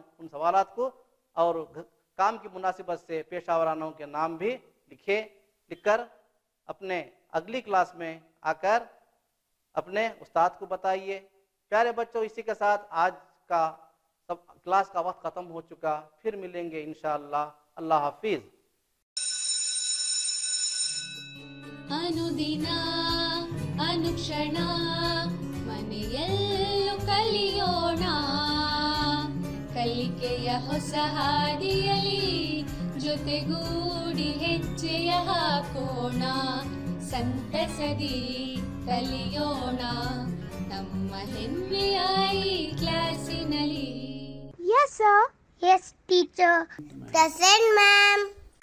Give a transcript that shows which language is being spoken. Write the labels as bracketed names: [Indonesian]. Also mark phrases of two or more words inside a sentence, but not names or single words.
[Urdu] ان سوالات کو اور کام کی مناسبت سے پیشہ ورانوں کے نام بھی لکھ کر اپنے اگلی کلاس میں آ کر اپنے استاد کو بتائیے. پیارے بچوں اسی کے ساتھ آج کا کلاس کا وقت ختم ہو چکا. پھر ملیں گے انشاءاللہ. اللہ حافظ. [Kannada] ಅನುದಿನ ಅನುಕ್ಷಣ ಮನೆಯಲ್ಲೂ ಕಲಿಯೋಣ, ಕಲಿಕೆಯ ಹೊಸ ಹಾದಿಯಲಿ ಜೊತೆಗೂಡಿ ಹೆಜ್ಜೆಯ ಹಾಕೋಣ. ಸಂತಸದಿ ಕಲಿಯೋಣ ನಮ್ಮ ಹೆಮ್ಮೆಯ ಈ ಕ್ಲಾಸಿನಲ್ಲಿ. [English] Yes, sir. Yes, teacher. Present, ma'am.